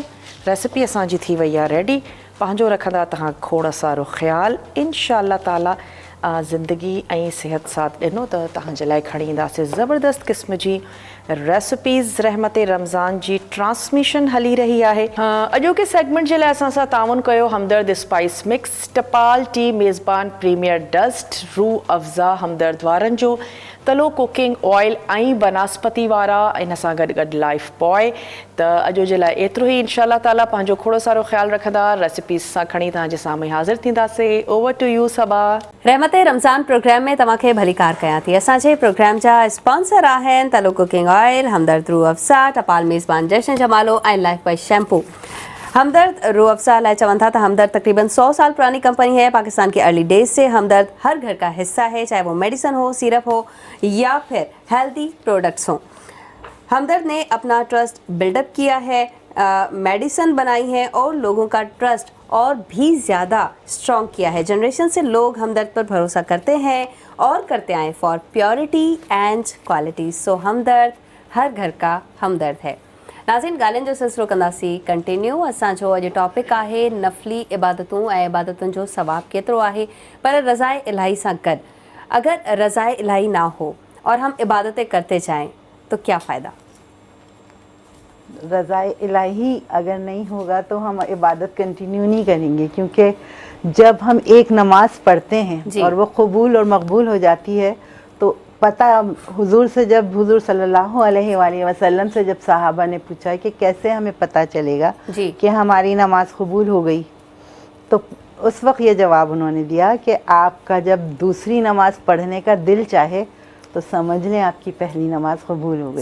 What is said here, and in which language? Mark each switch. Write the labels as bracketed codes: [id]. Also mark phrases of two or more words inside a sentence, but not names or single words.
[sd] रेसिपी असांजी थी वई आहे रेडी। पंहिंजो रखंदा तव्हां खोड़ सारो ख़्यालु। [ar] إن شاء الله تعالى [sd] ज़िंदगी ऐं सिहत साथ ॾिनो त तव्हांजे लाइ खणी ईंदासीं ज़बरदस्त क़िस्म जी रेसिपीज़। रहमत रमज़ान जी ट्रांसमिशन हली रही आहे। अॼोके सेगमेंट जे लाइ असां सां ताउन कयो हमदर्द स्पाइस मिक्स, टपाल टी, मेज़बान प्रीमियर डस्ट, रूह अफ़ज़ा हमदर्द वारनि जो, तलो कुकिंग ऑयल ऐं बनस्पति वारा, इन सां गॾु गॾु लाइफ बॉय। त अॼु जे लाइ एतिरो ई। [ar] إن شاء الله تعالى [sd] पंहिंजो खोड़ सारो ख़्यालु रखंदा रेसिपीज़ सां खणी तव्हांजे साम्हूं हाज़िर थींदासीं। [en] over to you Saba. [sd] रहमत रमज़ान प्रोग्राम में तव्हांखे भली कार कयां थी। असांजे प्रोग्राम जा स्पॉन्सर आहिनि तलो कुकिंग ऑयल, हमदर्द रूह अफ़ज़ा, टपाल मेज़बान जश्न जमालो ऐं लाइफ बॉय शैम्पू। ھمدرد روح افزا لاءِ چون ٿا [ur] تو ہمدرد تقریباً 100 سال پرانی کمپنی ہے. پاکستان کے [en] early days [ur] سے ہمدرد ہر گھر کا حصہ ہے، چاہے وہ میڈیسن ہو، سیرپ ہو یا پھر [en] healthy products [ur] ہوں. ہمدرد نے اپنا [en] trust buildup [ur] کیا ہے، میڈیسن بنائی ہے اور لوگوں کا ٹرسٹ اور بھی زیادہ سٹرانگ کیا ہے. جنریشن سے لوگ ہمدرد پر بھروسہ کرتے ہیں اور کرتے آئے [en] for purity and quality. [ur] سو ہمدرد ہر گھر کا ہمدرد ہے. [sd] नाज़रीन, ॻाल्हियुनि जो सिलसिलो कंदासीं कंटिन्यू। असांजो अॼु टॉपिक आहे नफ़ली इबादतूं ऐं इबादतुनि जो सवाबु केतिरो आहे। پر رضاءِ الاهي سان گڏ [ur] اگر رضائے الٰہی نہ ہو اور ہم عبادتیں کرتے جائیں تو کیا فائدہ? رضائے الٰہی اگر نہیں ہوگا تو ہم عبادت کنٹینیو نہیں کریں گے، کیونکہ جب ہم ایک نماز پڑھتے ہیں اور وہ قبول اور مقبول ہو جاتی ہے تو پتا، حضور سے جب حضور [ar] صلى الله عليه وسلم [ur] سے جب صحابہ نے پوچھا کہ کیسے ہمیں پتا چلے گا کہ ہماری نماز قبول ہو گئی، تو اس وقت یہ جواب انہوں نے دیا کہ آپ کا جب دوسری نماز پڑھنے کا دل چاہے تو سمجھ لیں آپ کی پہلی نماز قبول ہو گئی.